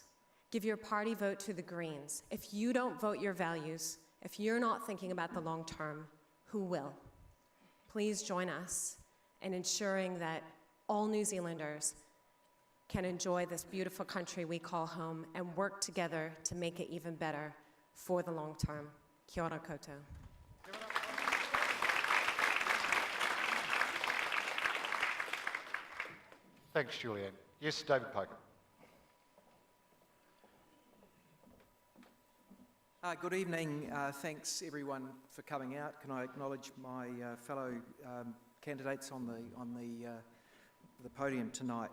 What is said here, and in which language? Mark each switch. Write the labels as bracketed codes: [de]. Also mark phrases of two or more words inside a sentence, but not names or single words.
[en] Give your party vote to the Greens. If you don't vote your values, if you're not thinking about the long term, who will? Please join us in ensuring that all New Zealanders can enjoy this beautiful country we call home and work together to make it even better for the long term. [mi] Kia ora koutou. [en] Thanks, Julianne. Yes, David Poker. Good evening. Thanks everyone for coming out. Can I acknowledge my fellow candidates on the podium tonight?